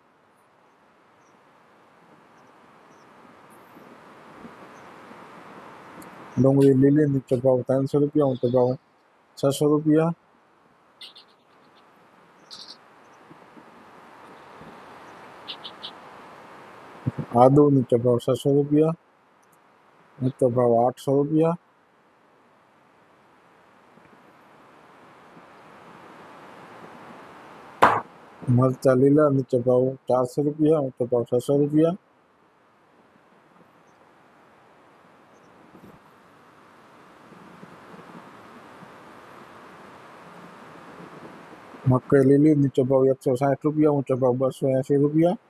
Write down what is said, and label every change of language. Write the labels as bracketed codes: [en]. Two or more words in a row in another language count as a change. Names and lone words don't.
[rwr] डूंगरी लीली नीचो भाव 300 रुपया, ऊंचो भाव 600 रुपया। आदू नीचो भाव 600 रुपया, ऊंचो भाव 800 रुपया। मरचा लीला नीचो भाव 400 रुपया, ऊंचो भाव 600 रुपया। मकई लीली नीचो भाव 160 रुपया, ऊंचो भाव 280 रुपया।